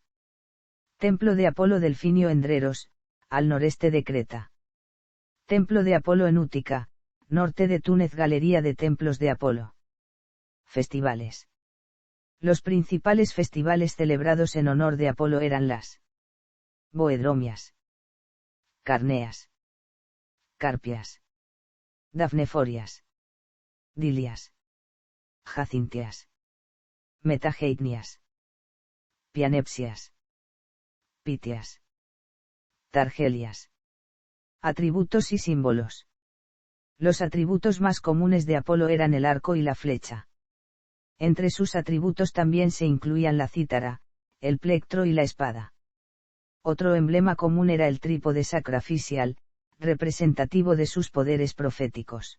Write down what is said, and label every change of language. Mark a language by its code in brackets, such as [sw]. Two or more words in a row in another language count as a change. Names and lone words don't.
[es] Templo de Apolo Delfinio en Dreros, al noreste de Creta. Templo de Apolo en Útica, norte de Túnez. Galería de templos de Apolo. Festivales. Los principales festivales celebrados en honor de Apolo eran las Boedromias, Carneas, Carpias, Dafneforias, Dilias, Jacintias, Metageitnias, Pianepsias, Pitias, Targelias. Atributos y símbolos. Los atributos más comunes de Apolo eran el arco y la flecha. Entre sus atributos también se incluían la cítara, el plectro y la espada. Otro emblema común era el trípode sacrificial, representativo de sus poderes proféticos.